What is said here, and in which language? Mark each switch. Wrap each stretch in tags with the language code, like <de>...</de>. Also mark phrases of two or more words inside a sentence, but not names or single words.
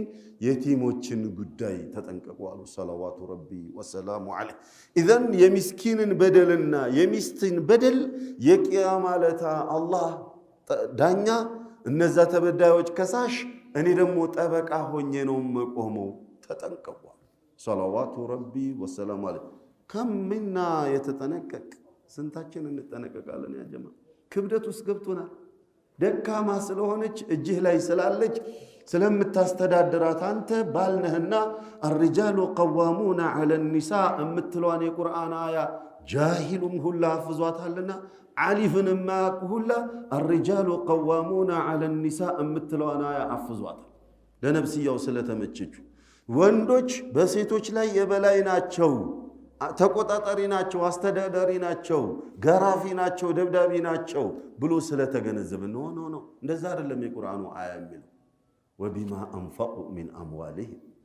<am>የቲሞችን ጉዳይ ተጠንቀቁ አሉ</am> <ar>صلوات ربي وسلامه عليه።</ar> <am>ኢዘን የምስኪንን በደልና የሚስትን በደል የቂያማ ዕለት አላህ ዳኛ፣ እነዛ ተበዳዮች ከሳሽ፣ እኔ ደግሞ ጠበቃ ሆኜ ነው መቆመው። ተጠንቀቁ</am> <ar>صلوات ربي وسلامه عليه።</ar> <am>ከምና የተጠነቀቅ ስንታችን እንጠነቀቃለን? ያ ጀማ ክብደት ውስጥ ገብቶናል። ደካማ ስለሆነች እጅህ ላይ ስላለች ስለምታስተዳድራት አንተ ባልነህና</am> <ar>الرجال قوامون على النساء</ar> <am>እምትለዋን የቁርአን አያ ጃሂሉም ሁላ አፍዟታልና ዓሊፍን ማያውቅ ሁላ</am> <ar>الرجال قوامون على النساء</ar> <am>እምትለዋን አያ አፍዟታል። ለነብስያው ስለተመቸችው ወንዶች በሴቶች ላይ የበላይ ናቸው፣ ተቆጣጣሪ ናቸው፣ አስተዳዳሪ ናቸው፣ ገራፊ ናቸው፣ ደብዳቢ ናቸው ብሎ ስለተገነዘበ ነው። እንደዛ አይደለም የቁርአኑ አያ የሚለው።</am> <ar>وبما أنفقوا من أموالهم</ar>